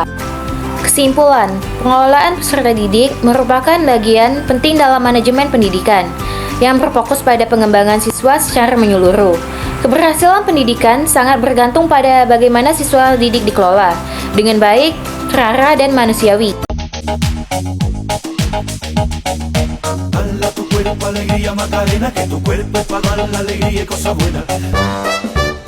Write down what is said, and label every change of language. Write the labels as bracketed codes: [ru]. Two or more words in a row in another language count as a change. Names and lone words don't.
[id] Kesimpulan, pengelolaan peserta didik merupakan bagian penting dalam manajemen pendidikan yang berfokus pada pengembangan siswa secara menyeluruh. Keberhasilan pendidikan sangat bergantung pada bagaimana siswa didik dikelola dengan baik, terarah, dan manusiawi. [es] Dala tu cuerpo alegría Macarena, que tu cuerpo es para dar la alegría y cosas buenas.